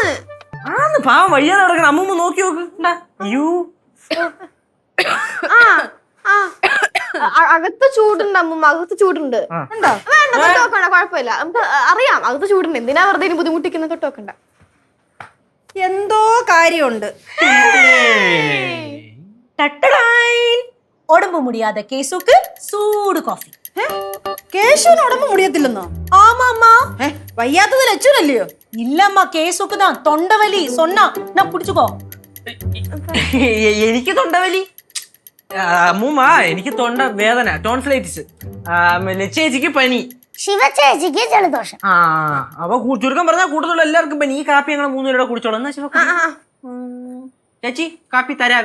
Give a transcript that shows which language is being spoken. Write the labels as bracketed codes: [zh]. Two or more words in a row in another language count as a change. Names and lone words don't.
[ml] ആന്ന് പാവം വയ്യാതെ നടക്കണം. അമ്മൂമ്മ നോക്കി നോക്ക്. അയ്യോ, അകത്ത് ചൂടുണ്ട് അമ്മ, അകത്ത് ചൂടുണ്ട്. ഉണ്ടോ? വേണ്ട, തൊട്ട് നോക്കണ്ട, കുഴപ്പമില്ല. നമുക്ക് അറിയാം അകത്ത് ചൂടുണ്ട്. എന്തിനാ വെറുതെ ബുദ്ധിമുട്ടിക്കുന്ന? തൊട്ട് നോക്കണ്ട. എന്തോ കാര്യമുണ്ട്. [ta] உடம்பு முடியாத கேசுக்கு சூடு காஃபி. [ml] കേശുവിന് ഉടമ്പ് മുടിയത്തില്ലെന്നോ? [ta] ஆமாம்மா. [ml] വയ്യാത്തത് ലച്ചുനല്ലയോ? [ta] இல்லம்மா, கேசுக்கு தான் தொண்டவலி. சொன்னா நான் புடிச்சுக்கோ. [ml] എനിക്ക് തൊണ്ടവലി. അമ്മൂമ്മ എനിക്ക് തൊണ്ട വേദന, ടോൺസിലൈറ്റിസ്. ചേച്ചിക്ക് പനി. ശിവ ചേച്ചിക്ക് ജലദോഷം. അപ്പൊ ചുരുക്കം പറഞ്ഞാൽ കൂടുതലുള്ള എല്ലാവർക്കും പനി. ഈ കാപ്പി ഞങ്ങൾ 3 പേരുടെ കുടിച്ചോളാം. എന്നാ ശിവ ചേച്ചി കാപ്പി തരാവേ.